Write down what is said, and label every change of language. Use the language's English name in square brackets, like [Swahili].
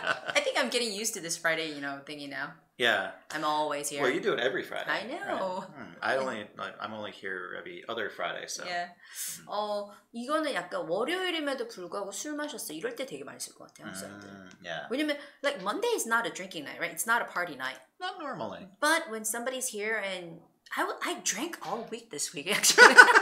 [English] I think I'm getting used to this Friday, thingy now. Yeah. I'm always here. Well, you do it every Friday. I know. Right? I'm only here every other Friday, so. Yeah. [Korean] 이거는 약간 월요일임에도 불구하고 술 마셨어. 이럴 때 되게 많이 쓸 것 같아요. [English] Yeah. [Korean] 왜냐면 [English] like Monday is not a drinking night, right? It's not a party night. Not normally. But when somebody's here and I drank all week this week actually.